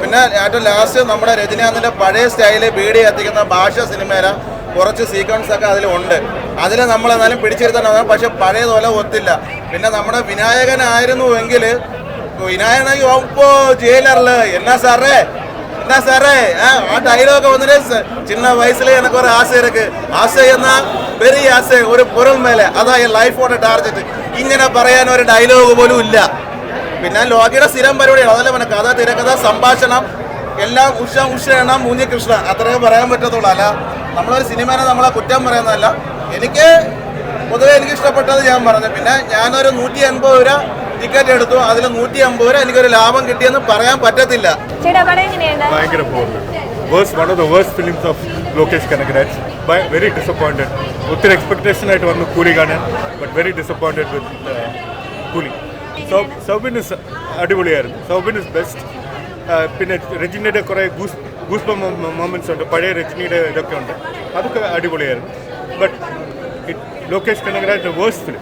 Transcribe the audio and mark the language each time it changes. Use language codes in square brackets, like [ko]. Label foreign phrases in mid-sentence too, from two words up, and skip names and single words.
[ml] പിന്നെ ഏറ്റവും ലാസ്റ്റ് നമ്മുടെ രജനീകാന്തിൻ്റെ പഴയ സ്റ്റൈല് ബീഡി എത്തിക്കുന്ന ഭാഷ സിനിമയിലെ കുറച്ച് സീക്വൻസ് ഒക്കെ അതിലുണ്ട്. അതിൽ നമ്മളെന്നാലും പിടിച്ചെടുത്താൽ പക്ഷെ പഴയതുപോലെ ഒത്തില്ല. പിന്നെ നമ്മുടെ വിനായകനായിരുന്നുവെങ്കിൽ വിനായകനായി ഇപ്പോൾ ജയിലറിൽ എന്നാ സാറേ ആ ഡയലോഗ് വന്നിട്ട് [ta] சின்ன வயசுல எனக்கு ஒரு ஆசை இருக்கு. ஆசை എന്നാ பெரிய ஆசை ஒரு பொருள் மேலே அதா லைஃபோட டார்கெட். [ml] ഇങ്ങനെ പറയാൻ ഒരു ഡയലോഗ് പോലും ഇല്ല. പിന്നെ ലോകിയുടെ സ്ഥിരം പരിപാടിയാണ്. അതല്ലേ പറഞ്ഞ കഥ, തിരക്കഥ, സംഭാഷണം എല്ലാം ഉഷ മൂഞ്ഞികൃഷ്ണ അത്രേ പറയാൻ പറ്റത്തുള്ളൂ. അല്ല നമ്മളൊരു സിനിമേനെ നമ്മളെ കുറ്റം പറയുന്നതല്ല. എനിക്ക് പൊതുവെ എനിക്ക് ഇഷ്ടപ്പെട്ടത് ഞാൻ പറഞ്ഞു. പിന്നെ ഞാനൊരു 180 രൂപ ടിക്കറ്റ് എടുത്തു. അതിൽ 150 രൂപ എനിക്കൊരു ലാഭം കിട്ടിയെന്ന് പറയാൻ പറ്റത്തില്ല. [en] One of the worst films of Lokesh Kanagaraj. Very disappointed. [ml] ഒത്തിരി എക്സ്പെക്ടേഷൻ ആയിട്ട് വന്നു കൂലി കാണാൻ. [en] But very disappointed with Coolie. [ml] സൗബിൻ ഇസ് അടിപൊളിയായിരുന്നു. സൗബിൻ [en] is best. [ml] പിന്നെ രജനിയുടെ കുറേ [en] goose moments [ml] ഉണ്ട്. പഴയ രജനിയുടെ ഇതൊക്കെ ഉണ്ട്. അതൊക്കെ അടിപൊളിയായിരുന്നു. [en] But Lokesh Kanagaraj worst film.